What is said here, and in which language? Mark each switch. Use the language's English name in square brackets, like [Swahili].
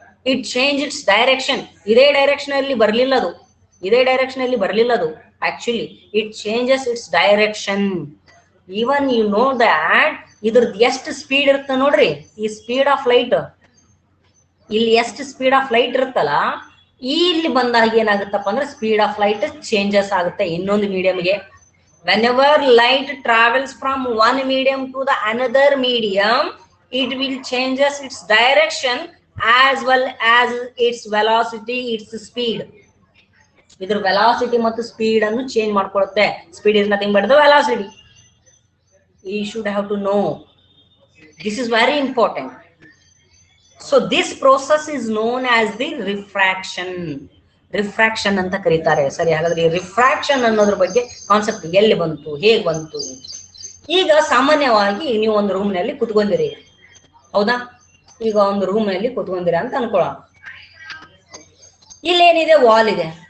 [English] it change its direction, [Kannada] ಇದೇ direction ಅಲ್ಲಿ ಬರ್ಲಿಲ್ಲ ಅದು, ಇದೇ ಡೈರೆಕ್ಷನ್ ಅಲ್ಲಿ ಬರ್ಲಿಲ್ಲ ಅದು, [English] Actually it changes its direction. Even you know that [Kannada] ಇದ್ರದ್ದು ಎಷ್ಟು ಸ್ಪೀಡ್ ಇರುತ್ತೆ ನೋಡ್ರಿ, ಈ ಸ್ಪೀಡ್ ಆಫ್ ಲೈಟ್, ಇಲ್ಲಿ ಎಷ್ಟು ಸ್ಪೀಡ್ ಆಫ್ ಲೈಟ್ ಇರುತ್ತಲ್ಲ, ಇಲ್ಲಿ ಬಂದಾಗ ಏನಾಗುತ್ತಪ್ಪ ಅಂದ್ರೆ ಸ್ಪೀಡ್ ಆಫ್ ಲೈಟ್ ಚೇಂಜಸ್ ಆಗುತ್ತೆ ಇನ್ನೊಂದು ಮೀಡಿಯಂಗೆ. [English] whenever light travels from one medium to the another medium, it will changes its direction as well as its velocity, its speed. [Kannada] ಇದ್ರ velocity ಮತ್ತು ಸ್ಪೀಡ್ ಅನ್ನು change ಮಾಡ್ಕೊಳ್ಳುತ್ತೆ. [English] Speed is nothing but the velocity. You should have to know. This is very important. So this process is known as the refraction. [Kannada] Refraction ಅಂತ ಕರೀತಾರೆ. ಸರಿ, ಹಾಗಾದ್ರೆ refraction ಅನ್ನೋದ್ರ ಬಗ್ಗೆ concept ಎಲ್ಲಿ ಬಂತು, ಹೇಗೆ ಬಂತು? ಈಗ ಸಾಮಾನ್ಯವಾಗಿ ನೀವು ಒಂದು ರೂಮ್ ನಲ್ಲಿ ಕುತ್ಕೊಂಡಿರಿ, ಹೌದಾ? ಈಗ ಒಂದು ರೂಮ್ ನಲ್ಲಿ ಕುತ್ಕೊಂಡಿರಿ ಅಂತ ಅನ್ಕೊಳ್ಳೋಣ. ಇಲ್ಲೇನಿದೆ, ವಾಲ್ ಇದೆ.